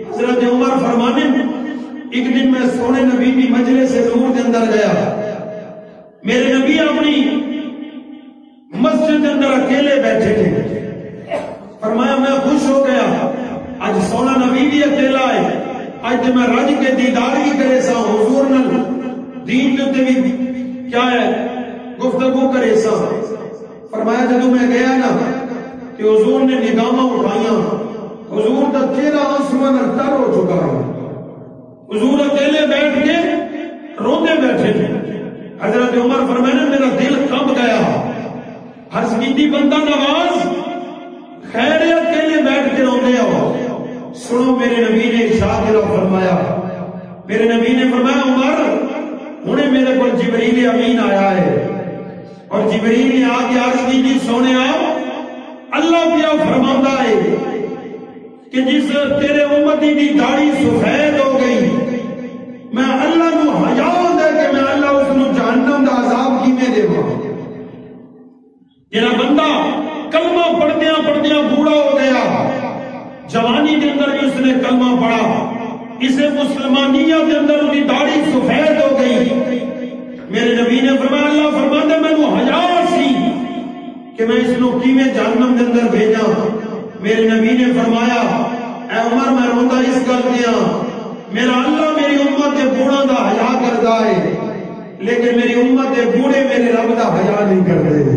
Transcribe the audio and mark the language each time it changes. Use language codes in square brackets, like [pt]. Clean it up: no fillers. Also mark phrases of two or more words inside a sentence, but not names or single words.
[ur] حضرت عمر فرمانے ایک دن میں سونے نبی کی مجلس سے نور کے اندر گیا. میرے نبی اپنی مسجد کے اندر اکیلے بیٹھے تھے. فرمایا میں خوش ہو گیا آج سونا نبی بھی اکیلا ہے. [pa] آج میں رج کے دیدار بھی کرے سا حضور نال دین تے بھی کیا ہے گفتگو کرے سا. فرمایا جدو میں گیا نا کہ حضور نے نگاہاں اٹھائیاں حضور کا چہرہ آنسواں نال تر ہو چکا ہے. [ur] حضور اکیلے بیٹھ کے روتے بیٹھے تھے. حضرت عمر فرمایا میرا دل کب گیا. عرض کی بندہ نواز خیر اکیلے بیٹھ کے روتے ہو. سنو میرے نبی نے ارشاد فرمایا میرے نبی نے فرمایا عمر ہنے میرے کو جبریل امین آیا ہے اور جبریل نے آ کے عرض کی سونے اللہ پیا فرماتا ہے کہ جس تیرے امتی کی داڑھی سفید ہو گئی [pa] میں اللہ نو حیا ہوندا کہ میں اللہ اس نو جہنم دا عذاب کیویں دیواں. جڑا بندہ کلمہ پڑھدیاں پڑھدیاں بوڑھا ہو گیا، [ur] جوانی کے اندر بھی اس نے کلمہ پڑھا، اسے مسلمانیت کے اندر اس کی داڑھی سفید ہو گئی، میرے نبی نے فرمایا اللہ فرماتا ہے [pa] مینوں حیا سی کہ میں اس نو کیویں [ur] جہنم کے اندر بھیجاں. [pa] میرے نبی نے فرمایا اے عمر میں روندا اس گل دیا، میرا اللہ میری امت کے بوڑھا دا حیا کردا ہے لیکن میری امت کے بوڑھے میرے رب دا حیا نہیں کرتے.